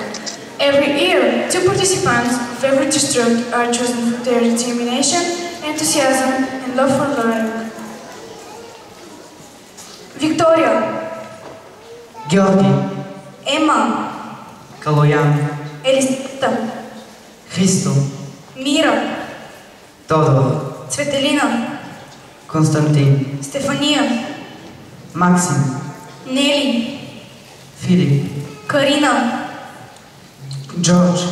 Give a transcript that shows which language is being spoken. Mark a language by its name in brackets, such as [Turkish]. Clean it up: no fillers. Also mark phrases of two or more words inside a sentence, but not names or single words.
[English] Every year, 2 participants of every district are chosen for their determination, enthusiasm, and love for learning. Victoria, Georgi, Emma, Kaloyan, Елиста, Христо, Мира, Тодор, Цветелина, Константин, Стефания, Максим, Нели, Филип, Карина, Джордж,